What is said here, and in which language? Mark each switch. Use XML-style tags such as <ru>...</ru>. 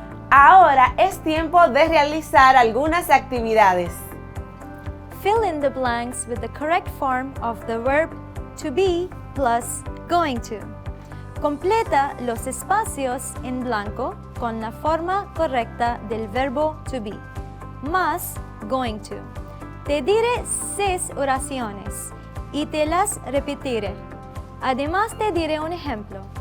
<es>Ahora es tiempo de realizar algunas actividades.</es> <en>Fill in the blanks with the correct form of the verb to be plus going to.</en> <es>Completa los espacios en blanco con la forma correcta del verbo to be, más going to. Te diré 6 oraciones y te las repetiré. Además te diré un ejemplo.</es>